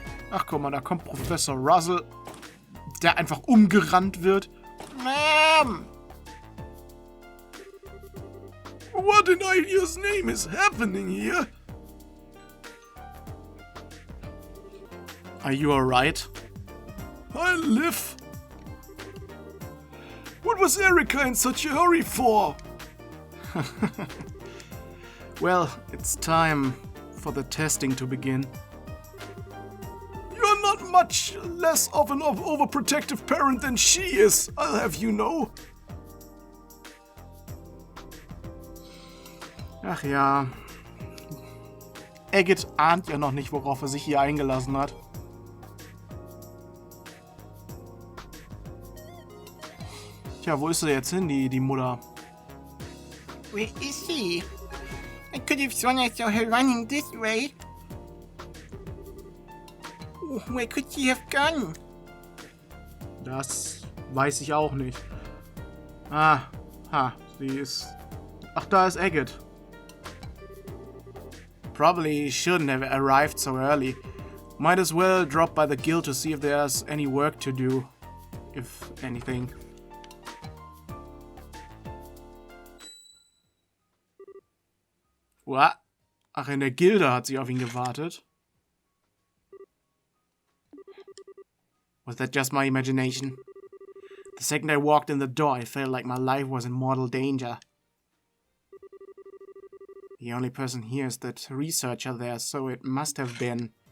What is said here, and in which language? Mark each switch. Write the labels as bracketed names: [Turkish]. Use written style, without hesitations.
[German] Ach guck mal, da kommt Professor Russell, der einfach umgerannt wird. [English] Mom! What in idea's name is happening here? Are you alright? I live. What was Erika in such a hurry for? Well, it's time for the testing to begin. You're not much less of an overprotective parent than she is, I'll have you know. [German] Ach ja. Agate ahnt ja noch nicht, worauf er sich hier eingelassen hat. Tja, wo ist sie jetzt hin, die Mutter? [English] Where is she? I could have sworn I saw her running this way. Where could she have gone? [German] Das weiß ich auch nicht. Ah, sie ist... Ach, da ist Agate. [English] Probably shouldn't have arrived so early. Might as well drop by the guild to see if there's any work to do. If anything. What? [German] Ach, in der Gilde hat sie auf ihn gewartet. [English] Was that just my imagination? The second I walked in the door, I felt like my life was in mortal danger. The only person here is that researcher there, so it must have been...